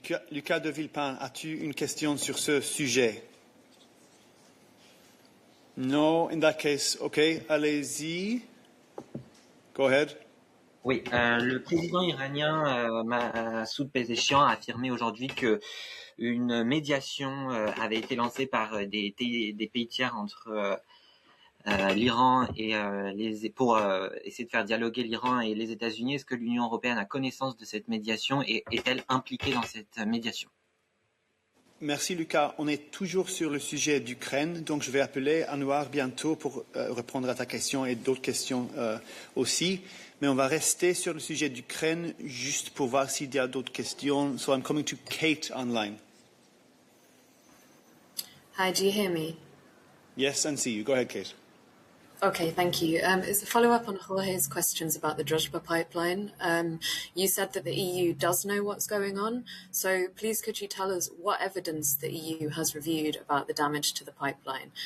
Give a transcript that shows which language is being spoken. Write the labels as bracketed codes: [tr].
[fr] Lucas de Villepin, as-tu une question sur ce sujet? [en] No, in that case, okay, [fr] allez-y. [en] Go ahead. [fr] Oui, le président iranien Massoud Pezeshkian a affirmé aujourd'hui que une médiation avait été lancée par des pays tiers entre l'Iran et pour essayer de faire dialoguer l'Iran et les États-Unis. Est-ce que l'Union européenne a connaissance de cette médiation et est-elle impliquée dans cette médiation? Merci Lucas. On est toujours sur le sujet d'Ukraine, donc je vais appeler Anouar bientôt pour répondre à ta question et d'autres questions aussi. Mais on va rester sur le sujet d'Ukraine juste pour voir s'il y a d'autres questions. [en] So I'm coming to Kate online. Hi, do you hear me? Yes, and see you. Go ahead, Kate. Okay, thank you. It's a follow-up on Jorge's questions about the Druzhba pipeline. You said that the EU does know what's going on, so please could you tell us what evidence the EU has reviewed about the damage to the pipeline?